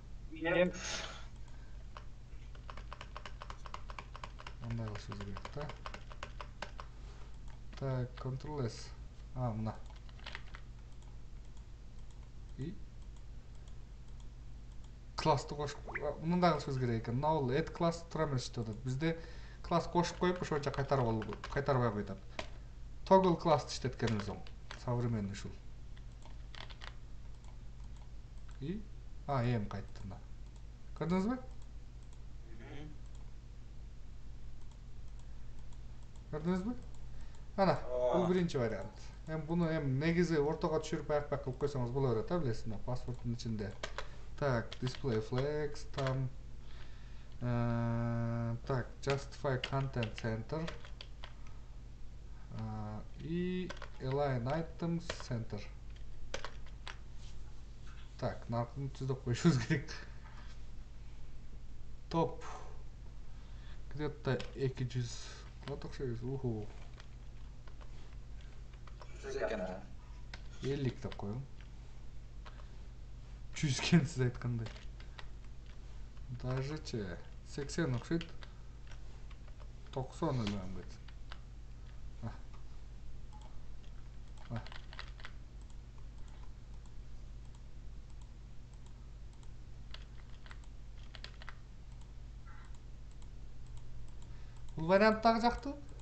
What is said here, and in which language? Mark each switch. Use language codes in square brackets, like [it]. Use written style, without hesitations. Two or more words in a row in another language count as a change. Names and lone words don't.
[ky] Мындай кылышыбыз керек да. Так, Ctrl S. Мына. И классты кошуп, мындай кылышыбыз керек экен. [en] Null add class [ky] тура эмес деп атат. Бизде класс кошуп коюп, ошончо кайтарбай коёт. Toggle классты иштеткенибиз оң. Современный ушул. И эми кайтты мына. Көрдүңүзбү? Көрдүңүзбү? Ана, бул биринчи вариант. Буну негизи ортого түшүрүп аяк кылып койсоңуз боло берет, билесизби? Паспорттун ичинде. Так, [en] display flags там. Так, justify content center. И align items center. [ky] Так, наркын түздөп коюшубуз керек. Топ. Где-то 200. Вот окшойбуз. Уху. 50 деп коелу. 100 экен сиз айткандай. Даже 80 окшойт. 90 эле амбет. Бул вариант дагы жакты?